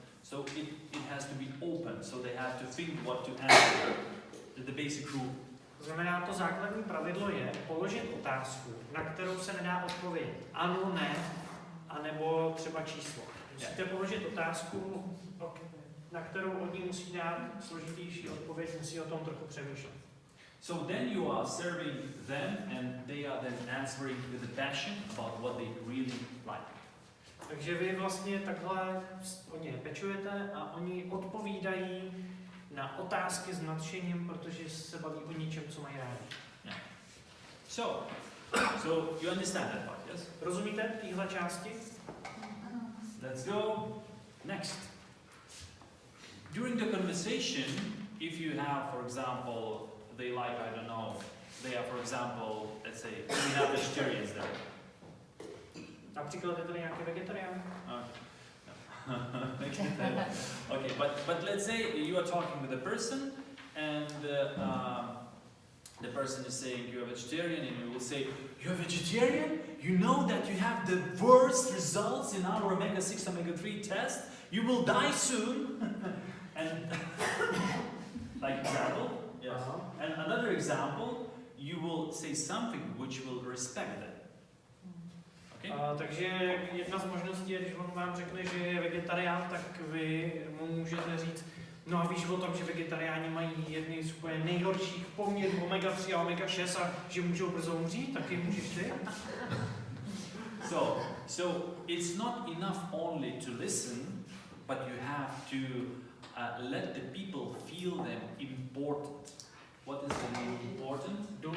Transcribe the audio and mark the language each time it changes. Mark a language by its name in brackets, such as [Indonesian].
[English] So it has to be open. So they have to think what to answer. The basic rule. [Czech] To znamená, to základní pravidlo je položit otázku, na kterou se nedá odpovědět ano, ne, anebo třeba číslo. Musíte položit otázku, na kterou oni musí dát složitější odpověď, musí o tom trochu přemýšlet. [English] So then you are serving them and they are then answering with a passion about what they really like. [Czech] Takže vy vlastně takhle o ně pečujete a oni odpovídají na otázky s nadšením, protože se baví o něčem, co mají rádi. Yeah. [English] So you understand that part, yes? [Czech] Rozumíte téhle části? [English] Let's go next. During the conversation, if you have, for example, they like, I don't know, they are, for example, let's say, we have vegetarians there. [Czech] Například je tady nějaký vegetarián? [English] Okay, but let's say you are talking with a person and the person is saying you're a vegetarian and you will say, you're a vegetarian? You know that you have the worst results in our omega-6, omega-3 test? You will die soon. And like example, yes. And another example, you will say something which will respect them. Okay? [Czech] Takže jedna z možností je, když on vám řekne, že je vegetarián, tak vy mu můžete říct, no a víš o tom, že vegetariáni mají jedny z úplně nejhorších poměrů omega-3 a omega-6 a že můžou brzo umřít, taky můžeš ty? [English] So it's not enough only to listen, but you have to let the people feel them important. What is the name important?